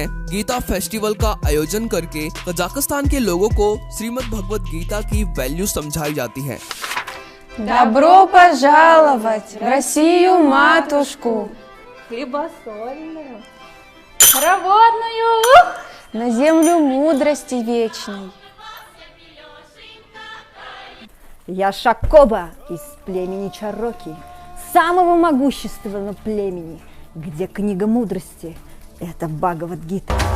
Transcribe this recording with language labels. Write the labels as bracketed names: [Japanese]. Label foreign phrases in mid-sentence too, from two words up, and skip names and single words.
[Hindi] गीता फेस्टिवल का आयोजन करके कजाकिस्तान के लोगों को श्रीमद् भगवत गीता की वैल्यू समझाई जाती है। [Russian] Добро пожаловать в Россию, матушку, хлебосольную, хороводную, на землю мудрости вечной. Я Шакоба из племени Чароки, самого могущественного племени, где книга мудрости – это Бхагавад-гита.